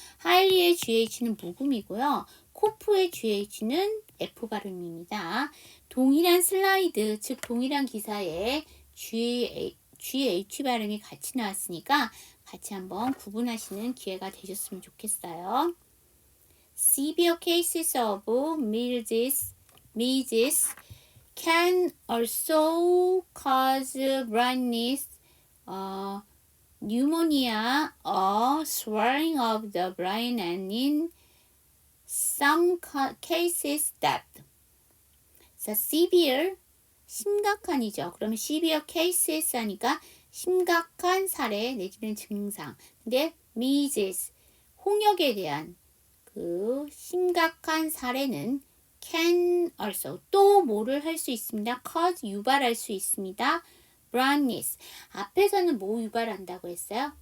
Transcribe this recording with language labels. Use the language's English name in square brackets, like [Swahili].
[Korean] 하일리의 GH는 묵음이고요. 코프의 GH는 F 발음입니다. 동일한 슬라이드, 즉 동일한 기사에 GH 발음이 같이 나왔으니까 같이 한번 구분하시는 기회가 되셨으면 좋겠어요. [English] Severe cases of measles can also cause blindness, pneumonia, or swelling of the brain, and in some cases death. So severe, 심각한이죠. [Korean] 그러면 [English] severe cases [Korean] 하니까 심각한 사례 내지는 증상. 근데 measles, 홍역에 대한 그 심각한 사례는 [English] can also [Korean] 또 뭐를 할 수 있습니다. cause 유발할 수 있습니다. blindness 앞에서는 뭐 유발한다고 했어요?